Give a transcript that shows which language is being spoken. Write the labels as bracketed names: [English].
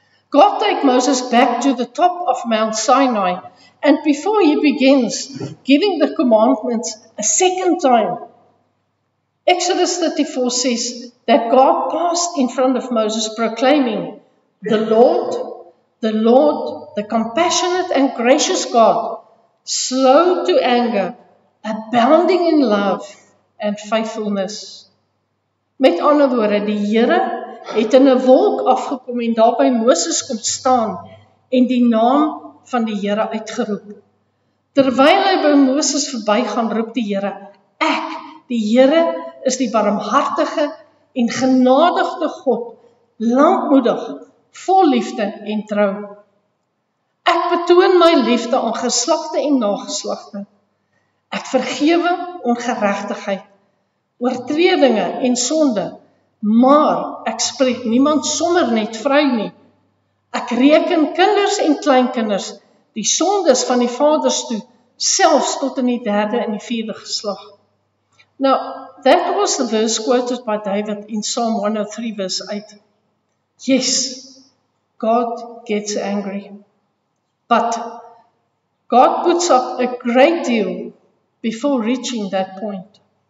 [English] God takes Moses back to the top of Mount Sinai, and before he begins giving the commandments a second time, Exodus 34 says that God passed in front of Moses proclaiming, the Lord, the compassionate and gracious God, slow to anger, abounding in love and faithfulness. [Afrikaans] Met ander woorde, die Here het in 'n wolk afgekom en daar by Moses kom staan en die naam van die Here uitgeroep. Terwyl hy by Moses verbygaan, roep die Here, ek, die Here, is die barmhartige en genadige God, lankmoedig, vol liefde en trou. Ek betoon my liefde aan geslagte en nageslagte. Ek vergewe ongeregtigheid, oortredinge en sonde, maar ek spreek niemand sommer net vry nie. Ek reken kinders en kleinkinders die sondes van die vaders toe, selfs tot in die 3de en die 4de geslag. [English] Now, that was the verse quoted by David in Psalm 103 verse 8. Yes, God gets angry. But God puts up a great deal before reaching that point.